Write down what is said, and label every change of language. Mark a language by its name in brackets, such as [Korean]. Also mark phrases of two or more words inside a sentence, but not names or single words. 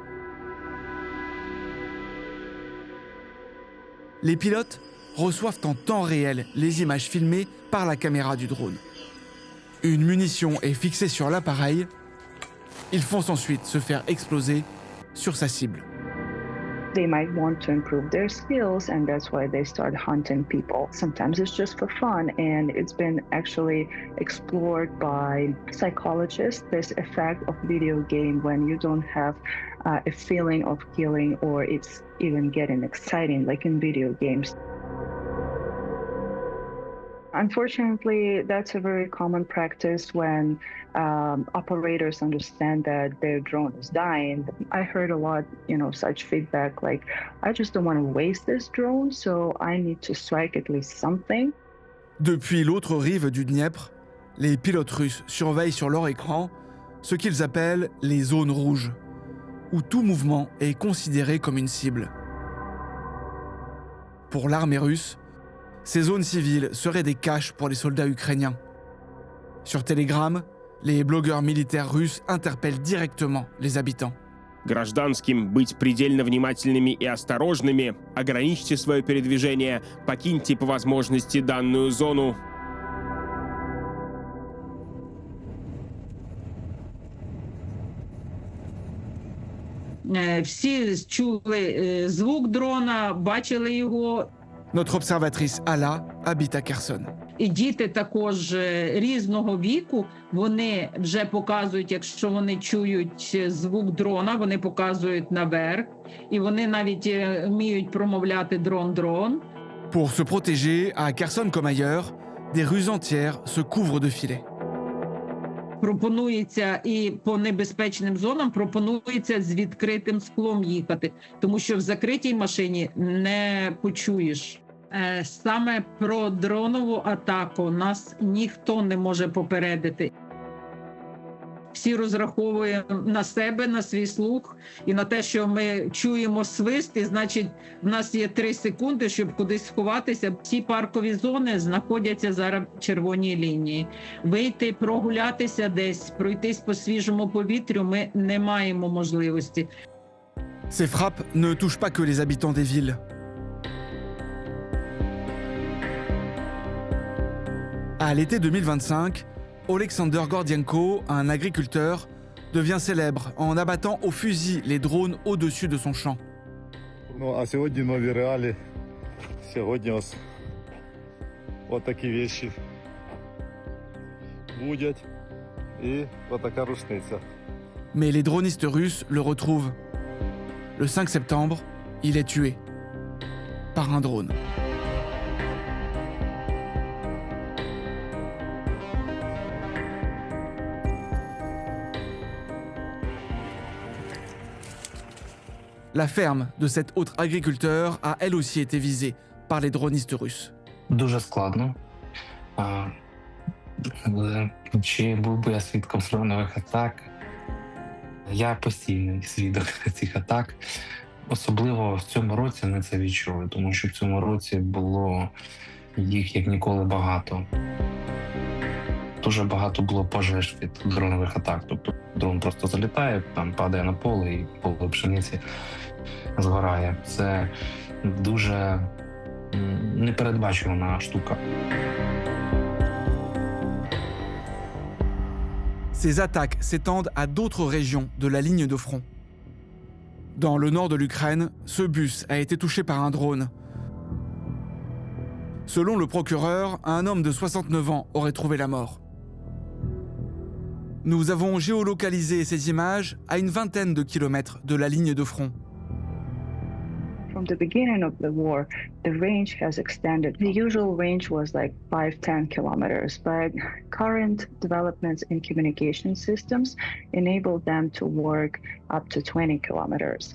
[French] Les pilotes reçoivent en temps réel les images filmées par la caméra du drone. Une munition est fixée sur l'appareil. Ils font ensuite se faire exploser sur sa cible. [English] They might want to improve their skills, and that's why they start hunting people. Sometimes it's just for fun, and it's been actually explored by psychologists, this effect of video game when you don't have a feeling of killing or it's even getting exciting, like in video games. Unfortunately, that's a very common practice when operators understand that their drone is dying. I heard a lot, such feedback like, I just don't want to waste this drone, so I need to strike at least something. [French] Depuis l'autre rive du Dniepr, les pilotes russes surveillent sur leur écran ce qu'ils appellent les zones rouges, où tout mouvement est considéré comme une cible. Pour l'armée russe, ces zones civiles seraient des caches pour les soldats ukrainiens. Sur Telegram, les blogueurs militaires russes interpellent directement les habitants. [Russian] Гражданским быть предельно внимательными и осторожными, ограничьте свое передвижение, покиньте по возможности данную зону. [Ukrainian] Всі чули звук дрона, бачили його. [French] Notre observatrice Alla habite à Kherson. [Ukrainian] І діти також різного віку, вони вже показують, якщо вони чують звук дрона, вони показують наверх, і вони навіть вміють промовляти дрон-дрон. [French] Pour se protéger, à Kherson comme ailleurs, des rues entières se couvrent de filets. [Ukrainian] Пропонується і по небезпечним зонам пропонується з відкритим склом їхати, тому що в закритій машині не почуєш. Саме про дронову атаку нас ніхто не може попередити. Всі розраховуємо на себе, на свій слух і на те, що ми чуємо свист, і значить в нас є 3 секунди, щоб кудись сховатися. Ці паркові зони знаходяться зараз в червоній лінії. Вийти, прогулятися десь, пройтись по свіжому повітрю ми не маємо можливості. [French] Ces frappes ne touchent pas que les habitants des villes. À l'été 2025, Oleksander Gordienko, un agriculteur, devient célèbre en abattant au fusil les drones au-dessus de son champ. [Ukrainian] Ну, а сьогодні нові реалії. Сьогодні ось отакі вещі будуть і отака рушниця. [French] Mais les dronistes russes le retrouvent. Le 5 septembre, il est tué par un drone. La ferme de cet autre agriculteur a elle aussi été visée par les dronistes russes. [Ukrainian] Дуже складно. Але чи був би я свідком дронових атак? Я постійний свідок цих атак. Особливо в цьому році ми це відчули, тому що в цьому році було їх як ніколи багато. Дуже багато було пожеж від дронових атак. Тобто дрон просто залітає, там падає на поле і поле пшениці згорає. Це дуже непередбачувана штука. [French] Ces attaques s'étendent à d'autres régions de la ligne de front. Dans le nord de l'Ukraine, ce bus a été touché par un drone. Selon le procureur, un homme de 69 ans aurait trouvé la mort. Nous avons géolocalisé ces images à une vingtaine de kilomètres de la ligne de front. [English] From the beginning of the war, the range has extended. The usual range was like 5-10 kilometers, but current developments in communication systems enable them to work up to 20 kilometers.